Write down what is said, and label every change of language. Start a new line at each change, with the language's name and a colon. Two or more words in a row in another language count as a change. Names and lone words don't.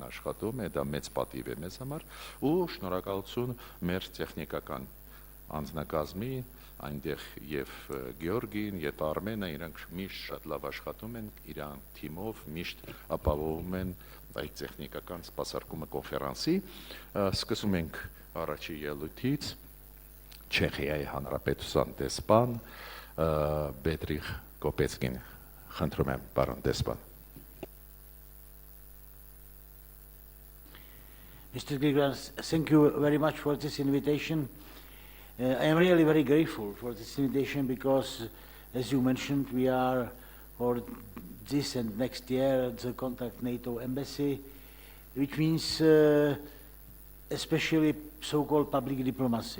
Armenian: աշխատում է, դա մեծ պատիվ է մեզ համար, ու շնորհակալություն մեր տեխնիկական անձնակազմի, այնտեղ եւ Գեորգին, եւ Արմենը, իրանք միշտ շատ լավ աշխատում են, իրան թիմով միշտ ապահովում են այդ տեխնիկական սպասարկումը կոնֆերանսի։ Սկսում ենք առաջի ելույթից Չեխիայի Հանրապետության դեսպան Բեդրիխ Կոպեցկին, խնդրում եմ, պարոն դեսպան։
English: Mr. Griglas, thank you very much for this invitation. I am really very grateful for this invitation because, as you mentioned, we are for this and next year the Contact NATO Embassy, which means especially so-called public diplomacy.